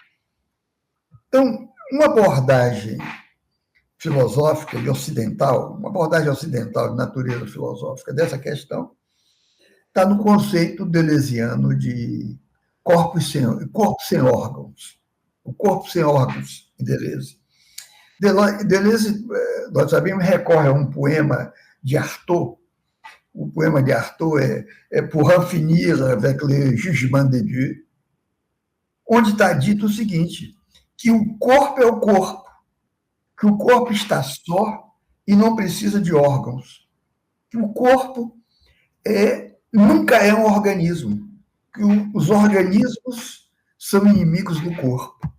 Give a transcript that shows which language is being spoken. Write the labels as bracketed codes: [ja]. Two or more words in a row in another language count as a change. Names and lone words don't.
[pt] Então, uma abordagem filosófica e ocidental, uma abordagem ocidental de natureza filosófica dessa questão, está no conceito deleuziano de corpo sem órgãos. O corpo sem órgãos, em Deleuze. Deleuze, nós sabemos, recorre a um poema de Artaud. O poema de Artaud é Pour en finir avec le jugement de Dieu, onde está dito o seguinte, que o corpo é o corpo, que o corpo está só e não precisa de órgãos, que o corpo nunca é um organismo, que os organismos são inimigos do corpo.